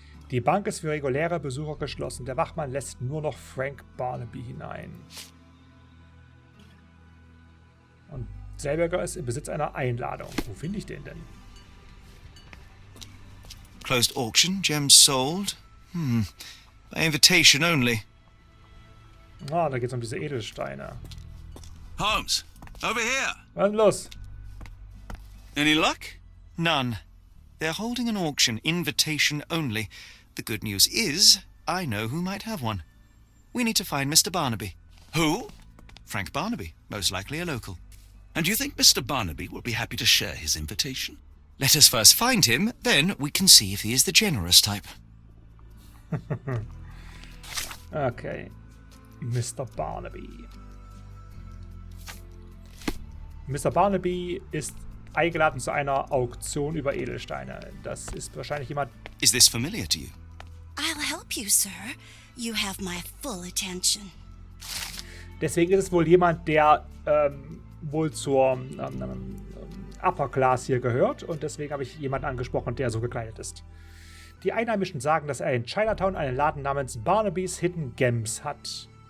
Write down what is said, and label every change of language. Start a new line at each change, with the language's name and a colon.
German: Die Bank ist für reguläre Besucher geschlossen. Der Wachmann lässt nur noch Frank Barnaby hinein. Und Selberger ist im Besitz einer Einladung. Wo finde ich den denn?
English: Closed auction, gems sold. By invitation only.
German: Ah, da geht es um diese Edelsteine.
English: Holmes, over here.
German: Was ist denn los?
English: Any luck? None. They're holding an auction, invitation only. The good news is, I know who might have one. We need to find Mr. Barnaby. Who? Frank Barnaby, most likely a local. And do you think Mr. Barnaby will be happy to share his invitation? Let us first find him, then we can see if he is the generous type. Okay. Mr. Barnaby. Mr.
German: Barnaby ist eingeladen zu einer Auktion über Edelsteine. Das ist wahrscheinlich jemand...
English: Is this familiar to you? I'll help you, sir. You have my full attention.
German: Deswegen ist es wohl jemand, der wohl zur Upper Class hier gehört. Und deswegen habe ich jemanden angesprochen, der so gekleidet ist. Die Einheimischen sagen, dass er in Chinatown einen Laden namens Barnaby's Hidden Gems hat.